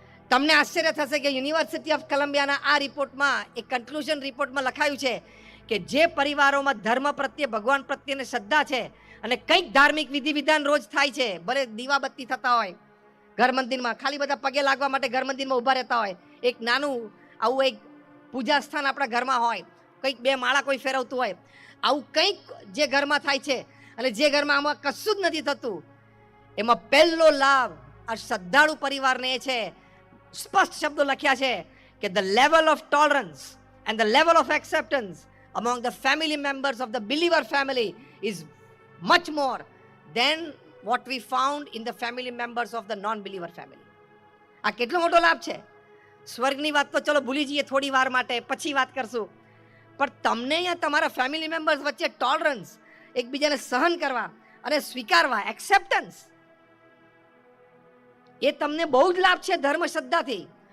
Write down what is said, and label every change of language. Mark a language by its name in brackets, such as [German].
[Gujarati] તમને આશ્ચર્ય થશે કે યુનિવર્સિટી ઓફ કોલંબિયાના આ રિપોર્ટમાં, એક કન્ક્લુઝન રિપોર્ટમાં લખાયું છે કે જે પરિવારોમાં ધર્મ પ્રત્યે, ભગવાન પ્રત્યેની શ્રદ્ધા છે, અને કંઈક ધાર્મિક વિધિ વિધાન રોજ થાય છે, ભલે દીવાબત્તી થતા હોય ઘર મંદિરમાં, ખાલી બધા પગે લાગવા માટે ઘર મંદિરમાં ઊભા રહેતા હોય, એક નાનું આવું એક પૂજા સ્થાન આપણા ઘરમાં હોય, કંઈક 2 માળા કોઈ ફેરવતું હોય, આવું કંઈક જે ઘરમાં થાય છે, અને જે ઘરમાં આમાં કશું જ નથી થતું, એમાં પહેલો લાભ આ શ્રદ્ધાળુ પરિવારને એ છે. સ્પષ્ટ શબ્દો લખ્યા છે કે [English] the level of tolerance and the level of acceptance among the family members of the believer family is much more than what we found in the family members of the non-believer family. [Gujarati] આ કેટલો મોટો લાભ છે. સ્વર્ગની વાત તો ચલો ભૂલી જઈએ થોડી વાર માટે, પછી વાત કરશું. પણ તમને અહીંયા તમારા ફેમિલી મેમ્બર્સ વચ્ચે ટોલરન્સ, એકબીજાને સહન કરવા અને સ્વીકારવા, એક્સેપ્ટન્સ, એ તમને બહુ જ લાભ છે ધર્મ શ્રદ્ધાથી.